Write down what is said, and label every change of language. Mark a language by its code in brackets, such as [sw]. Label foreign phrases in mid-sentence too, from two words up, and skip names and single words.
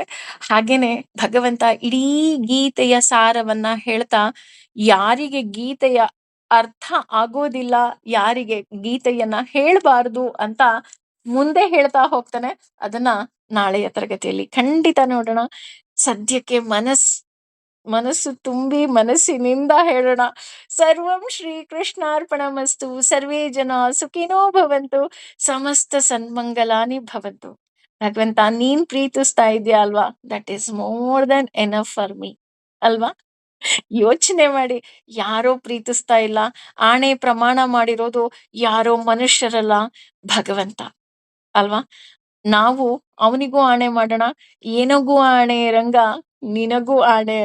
[kn] ಹಾಗೇನೆ ಭಗವಂತ ಇಡೀ ಗೀತೆಯ ಸಾರವನ್ನ ಹೇಳ್ತಾ, ಯಾರಿಗೆ ಗೀತೆಯ ಅರ್ಥ ಆಗೋದಿಲ್ಲ, ಯಾರಿಗೆ ಗೀತೆಯನ್ನ ಹೇಳ್ಬಾರ್ದು ಅಂತ ಮುಂದೆ ಹೇಳ್ತಾ ಹೋಗ್ತಾನೆ. ಅದನ್ನ ನಾಳೆಯ ತರಗತಿಯಲ್ಲಿ ಖಂಡಿತ ನೋಡೋಣ. ಸದ್ಯಕ್ಕೆ ಮನಸ್ಸು ತುಂಬಿ ಮನಸ್ಸಿನಿಂದ ಹೇಳೋಣ. [sa] ಸರ್ವಂ ಶ್ರೀ ಕೃಷ್ಣಾರ್ಪಣಮಸ್ತು. ಸರ್ವೇ ಜನ ಸುಖಿನೋ ಭವಂತು. ಸಮಸ್ತ ಸನ್ಮಂಗಲಾನಿ ಭವಂತು. [kn] ಭಗವಂತ ನೀನ್ ಪ್ರೀತಿಸ್ತಾ ಇದೆಯಾ ಅಲ್ವಾ? [en] That is more than enough for me. [kn] ಅಲ್ವಾ? ಯೋಚನೆ ಮಾಡಿ. ಯಾರೋ ಪ್ರೀತಿಸ್ತಾ ಇಲ್ಲ, ಆಣೆ ಪ್ರಮಾಣ ಮಾಡಿರೋದು ಯಾರೋ ಮನುಷ್ಯರಲ್ಲ, ಭಗವಂತ ಅಲ್ವಾ? ನಾವು ಅವನಿಗೂ ಆಣೆ ಮಾಡೋಣ, ಏನಗೂ ಆಣೆ ರಂಗ, ನಿನಗೂ ಆಣೆ ಅಂತ.